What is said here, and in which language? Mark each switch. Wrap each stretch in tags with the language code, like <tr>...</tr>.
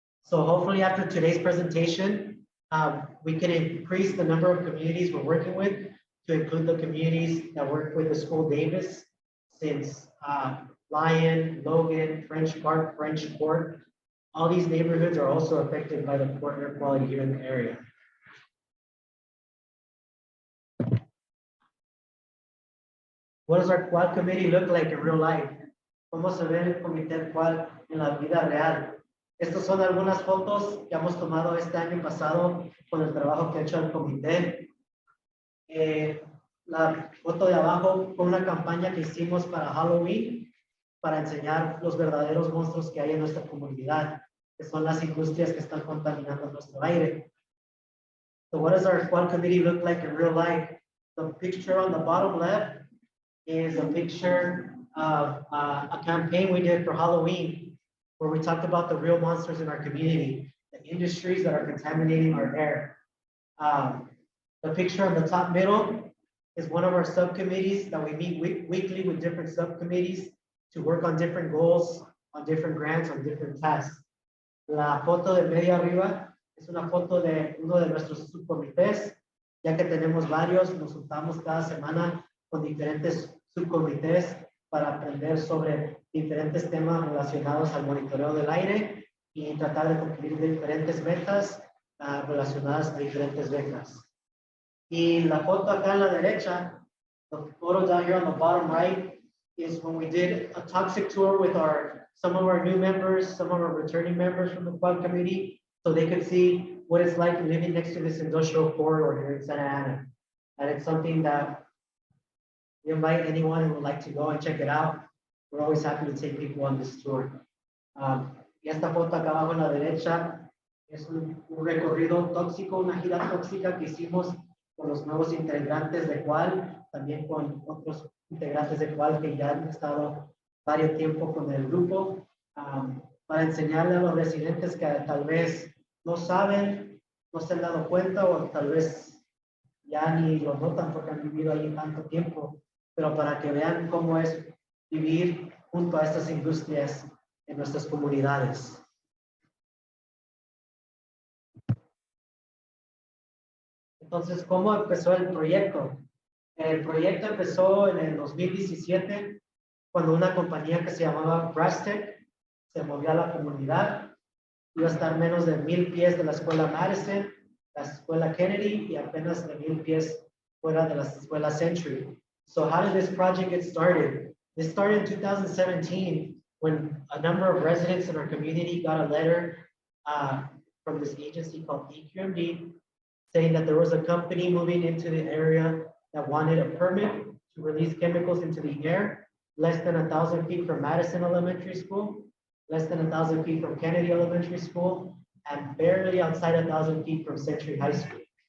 <en>So hopefully after today's presentation, we can increase the number of communities we're working with to include the communities that work with the school Davis, since Lyon, Logan, French Park, French Court, all these neighborhoods are also affected by the poor air quality here in the area. What does our quad committee look like in real life?</en> <es>¿Cómo se ve el comité quad en la vida real? Estas son algunas fotos que hemos tomado este año pasado con el trabajo que ha hecho el comité. La foto de abajo fue una campaña que hicimos para Halloween para enseñar los verdaderos monstruos que hay en nuestra comunidad, que son las industrias que están contaminando nuestro aire.</es> <en>So what does our quad committee look like in real life? The picture on the bottom left is a picture of a campaign we did for Halloween, where we talked about the real monsters in our community, the industries that are contaminating our air. The picture on the top middle is one of our subcommittees that we meet weekly with different subcommittees to work on different goals, on different grants, on different tasks.</en> <es>La foto de medio arriba es una foto de uno de nuestros subcomités, ya que tenemos varios, nos juntamos cada semana con diferentes subcomités para aprender sobre diferentes temas relacionados al monitoreo del aire y tratar de cumplir diferentes metas relacionadas a diferentes becas. Y la foto acá en la derecha,</es> <en>the photo down here on the bottom right, is when we did a toxic tour with some of our new members, some of our returning members from the quad committee, so they could see what it's like living next to this industrial corridor here in Santa Ana. And it's something that we invite anyone who would like to go and check it out. We're always happy to take people on this tour.</en> <es>Y esta foto acá abajo en la derecha es un recorrido tóxico, una gira tóxica que hicimos con los nuevos integrantes de Qual, también con otros integrantes de Qual que ya han estado varios tiempo con el grupo, para enseñarle a los residentes que tal vez no saben, no se han dado cuenta o tal vez ya ni lo notan porque han vivido ahí tanto tiempo, pero para que vean cómo es vivir junto a estas industrias en nuestras comunidades. Entonces, ¿cómo empezó el proyecto? El proyecto empezó en el 2017 cuando una compañía que se llamaba Brastec se movió a la comunidad. Iba a estar menos de 1000 pies de la escuela Madison, la escuela Kennedy y apenas de 1000 pies fuera de la escuela Century.</es> <en>So how did this project get started? This started in 2017 when a number of residents in our community got a letter from this agency called EQMD saying that there was a company moving into the area that wanted a permit to release chemicals into the air, less than 1,000 feet from Madison Elementary School, less than 1,000 feet from Kennedy Elementary School, and barely outside 1,000 feet from Century High School.</en>